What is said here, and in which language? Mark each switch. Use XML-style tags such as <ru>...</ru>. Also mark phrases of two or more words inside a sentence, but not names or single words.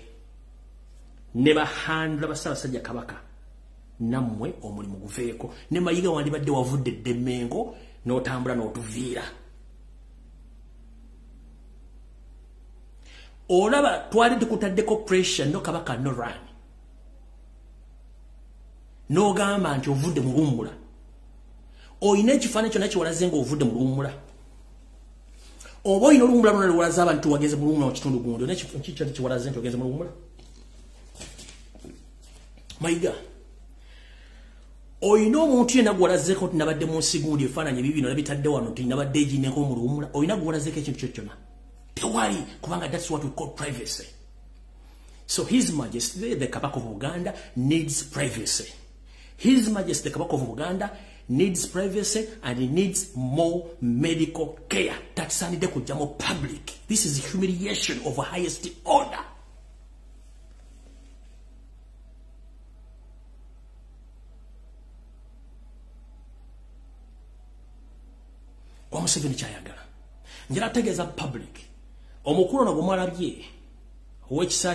<lg>Ne bahandula ba Ssaabasajja Kabaka nammwe omulimu guveeko. Ne Mayiga wandibadde wavudde dde Emmengo n'otambula n'otuviira. Olaba twali tukutaddeko pressure no Kabaka no run. No gamba nti ovudde mu luwummula. Oyina ekifaananyi kyonna kiwalaze nga ovudde mu luwummula. Oba oyina oluwummula lwonna luwalaze abantu wageze mu luwummula mu kitundu gundi. Oyina ekifaananyi kiwalaze nti wageze mu luwummula. Mayiga. Oyina omuntu yenna gwalazeeko nti nabadde mu nsi gundi ebifaananyi bibino nabitadde wano nti nabadde egineko mu luwummula. Oyina gwalazeeko ekintu kyo kyonna. Tewali kubanga</lg> <en>that's what we call privacy. So His Majesty the Kabaka of Uganda needs privacy. His Majesty the Kabaka of Uganda needs privacy and he needs more medical care.</en> <lg>Tatsanide kujja mu public.</lg> <en>This is humiliation of the highest order.</en> <lg>Museveni kyayagala njala ategeeza public omukulu ono gwemwalabye ow'ekisaati</lg>